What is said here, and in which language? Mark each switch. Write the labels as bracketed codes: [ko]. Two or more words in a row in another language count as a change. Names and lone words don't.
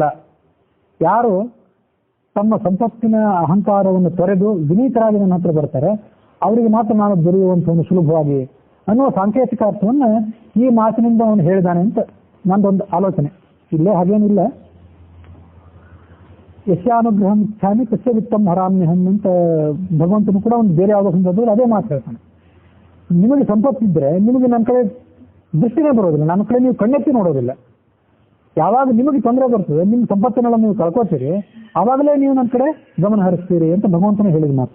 [kn] ಯಾರು ತಮ್ಮ ಸಂಪತ್ತಿನ ಅಹಂಕಾರವನ್ನು ತೊರೆದು ವಿನೀತರಾಗಿ ನನ್ನ ಹತ್ರ ಬರ್ತಾರೆ ಅವರಿಗೆ ಮಾತ್ರ ನಾನು ದೊರೆಯುವಂಥವನು ಸುಲಭವಾಗಿ ಅನ್ನುವ ಸಾಂಕೇತಿಕ ಅರ್ಥವನ್ನ ಈ ಮಾತಿನಿಂದ ಅವನು ಹೇಳಿದಾನೆ ಅಂತ ನಂದೊಂದು ಆಲೋಚನೆ. ಇಲ್ಲೇ ಹಾಗೇನಿಲ್ಲ. [sa] ಯಶ್ಯಾನುಗ್ರಹಂ ಇಚ್ಛಾಮಿ ತಸ್ಯ ವಿತ್ತಂ ಹರಾಮ್ಯಹಂ [kn] ಅಂತ ಭಗವಂತನು ಕೂಡ ಒಂದು ಬೇರೆ ಯಾವುದೋ ಸಂದರ್ಭದಲ್ಲಿ ಅದೇ ಮಾತು ಹೇಳ್ತಾನೆ. ನಿಮಗೆ ಸಂಪತ್ತಿದ್ರೆ ನಿಮಗೆ ನನ್ನ ಕಡೆ ದೃಷ್ಟಿನೇ ಬರೋದಿಲ್ಲ, ನನ್ನ ಕಡೆ ನೀವು ಕಣ್ಣೆತ್ತಿ ನೋಡೋದಿಲ್ಲ. ಯಾವಾಗ ನಿಮಗೆ ತೊಂದರೆ ಬರ್ತದೆ, ನಿಮ್ಮ ಸಂಪತ್ತಿನೆಲ್ಲ ನೀವು ಕಳ್ಕೋತೀರಿ, ಆವಾಗಲೇ ನೀವು ನನ್ನ ಕಡೆ ಗಮನ ಹರಿಸ್ತೀರಿ ಅಂತ ಭಗವಂತನ ಹೇಳಿದ ಮಾತು.